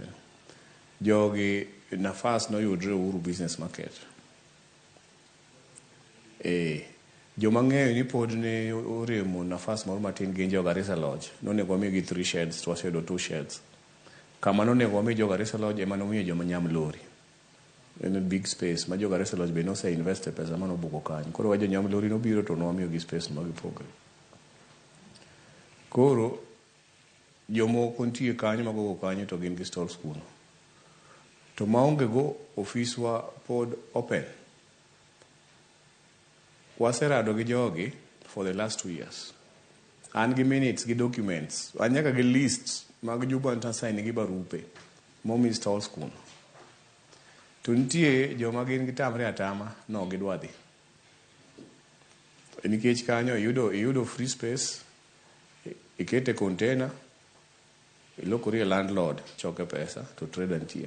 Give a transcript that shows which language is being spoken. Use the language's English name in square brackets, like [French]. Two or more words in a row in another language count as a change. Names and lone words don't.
[Luo (Kenya and Tanzania)] Jogi nafas no yudre Uhuru Business Market. Joma ng'eyo ni pod ne oremo nafas moro matin gin jo Garissa Lodge. Nonego wamigi 3 sheds, to waseyudo 2 sheds. Kama nonego wami jo Garissa Lodge ema nomiyo joma Nyamlori. En [English] a big space [Luo (Kenya and Tanzania)] ma jo Garissa Lodge be nose investe pesa mano buko kanyo. Koro wajo Nyamlori nobiro to nomiyo gi space magipogre. Koro jomoko nitie kanyo magogo kanyo to gin gi stalls kuno. To maonge go ofiswa pod open. Waserado gi jogi [English] for the last 2 years. [Luo (Kenya and Tanzania)] An gi minutes gi documents, anyaka gi lists mag juba ntasaini gi barupe momi stalls kuno. To nitie joma gin gitamre atama no gidwadhi. Nikech kanyo iyudo [English] free space, [Luo (Kenya and Tanzania)] ikete container, ilokori landlord, choke pesa to trade nitie.